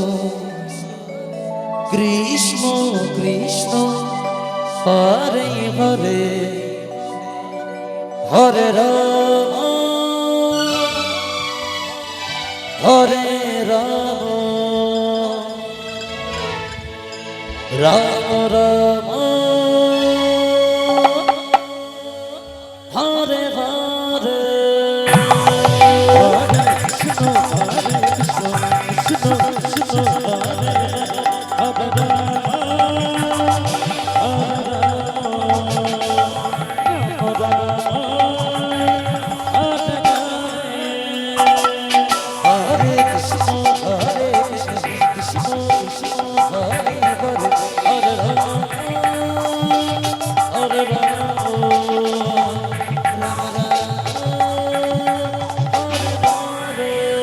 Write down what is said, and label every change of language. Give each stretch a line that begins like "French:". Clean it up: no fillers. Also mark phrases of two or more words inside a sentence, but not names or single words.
Sanskrit: কৃষ্ণ কৃষ্ণ হরে হরে হরে রাম হরে রাম রাম রাম হরে হরে কৃষ্ণ হরে কৃষ্ণ কৃষ্ণ কৃষ্ণ হরে হরে হরে কৃষ্ণ হরে কৃষ্ণ কৃষ্ণ কৃষ্ণ হরে হরে হরে রাম হরে রাম রাম রাম হরে